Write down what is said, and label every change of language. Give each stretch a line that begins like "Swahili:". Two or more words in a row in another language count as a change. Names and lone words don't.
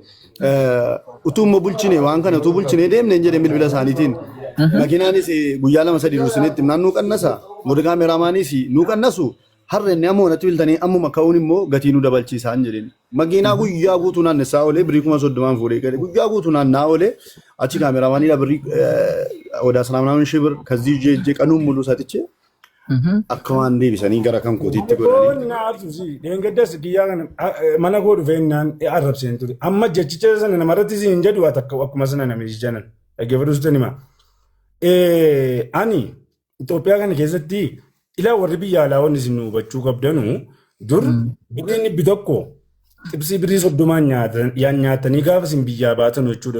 Oromo: utumo bulchine waan kana utu bulchine deemne jedhe bilbila saanitiin makinaanis guyyaa lama sadi dursinetti naannoo qannasa warri kaameeraamaanis nu qannasu harrenne ammoo natti biltanii ammuma ka'uun immoo gatii nu dabalchiisaan jedheen makiinaa guyyaa guutuu naannessaa oolee birrii 30 fuudhee gale guyyaa guutuu naannaa oolee achi kaameeraamaanii birrii
Amharic: ወደ 19 ብር ከዚህ ጄጄ ቀኑን ሙሉ ሰጥቼ
Oromo: akkamaan deebisanii gara kan kootiitti godhanii naafsi deengaddas giyyaa kana mana koo dhufeenyaan arrabseen ture amma jechicha sana namarratti siin jedhu akkuma sana namichi janan dhaggeeffadhuusitan hima ani Itoophiyaa kana keessatti ilaa warri biyya alaa wanni isin hubachuu qabdanu dur birriin dhibbi tokko xibsii birrii 30 nyaatanii gaafa isin biyyaa baatan jechuudha